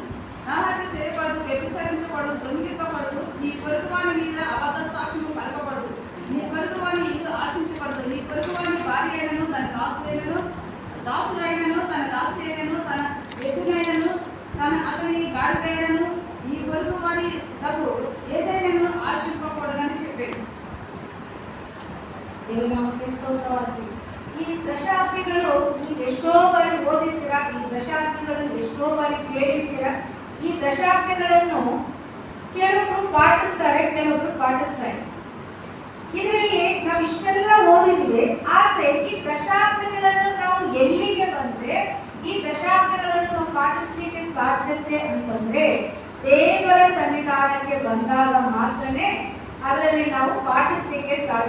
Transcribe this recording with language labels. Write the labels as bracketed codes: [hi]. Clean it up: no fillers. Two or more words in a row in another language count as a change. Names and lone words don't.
[te] నరహత్య చేయకూడదు, వ్యభిచరించకూడదు, దొంగిలింపకూడదు, నీ పొరుగువాని మీద అబద్ధ సాక్ష్యము పలకకూడదు, నీ పొరుగువాని ఇల్లు ఆశించకూడదు, నీ పొరుగువాని భార్య అయినను తన దాసుడైనను తన దాసి అయినను తన ఎద్దునైనను అతని గాడిదైనను నీ పొరుగువాని తగు ఏదైనాను ఆశింపకూడదని చెప్పాను. [kn] ಈ ದಶಾಜ್ಞೆಗಳು ನೀವು ಎಷ್ಟೋ ಬಾರಿ ಓದಿರ್ತೀರಾ, ಈ ದಶಾಜ್ಞೆಗಳನ್ನು ಎಷ್ಟೋ ಬಾರಿ ಕೇಳಿರ್ತೀರಾ. ಈ ದಶಾಜ್ಞೆಗಳನ್ನು ಕೆಲವರು ಪಾಟಿಸ್ತಾರೆ, ಕೆಲವರು ಪಾಟಿಸ್ತಾರೆ. ಇದರಲ್ಲಿ ನಾವು ಇಷ್ಟೆಲ್ಲ ಓದಿದ್ವಿ, ಆದ್ರೆ ಈ ದಶಾಜ್ಞೆಗಳನ್ನು ನಾವು ಎಲ್ಲಿಗೆ ಬಂದ್ರೆ ಈ ದಶಾಜ್ಞೆಗಳನ್ನು ನಾವು ಪಾಟಿಸ್ಲಿಕ್ಕೆ ಸಾಧ್ಯತೆ ಅಂತಂದ್ರೆ ದೇವರ ಸನ್ನಿಧಾನಕ್ಕೆ ಬಂದಾಗ ಮಾತ್ರನೇ ಅದರಲ್ಲಿ ನಾವು ಪಾಟಿಸಲಿಕ್ಕೆ ಸಾಧ್ಯ.